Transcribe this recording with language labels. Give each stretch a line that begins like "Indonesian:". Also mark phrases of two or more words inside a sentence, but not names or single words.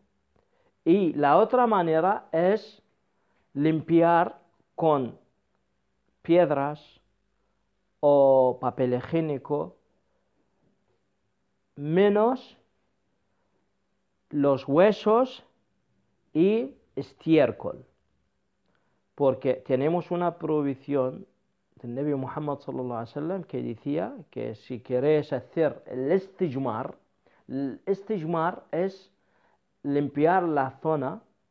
Spanish: Y la otra manera es limpiar con piedras o papel higiénico, menos los huesos y estiércol, porque tenemos una prohibición del
Arabic: نبي محمد صلى الله عليه وسلم
Spanish: que decía que si queréis hacer el istijmar es limpiar la zona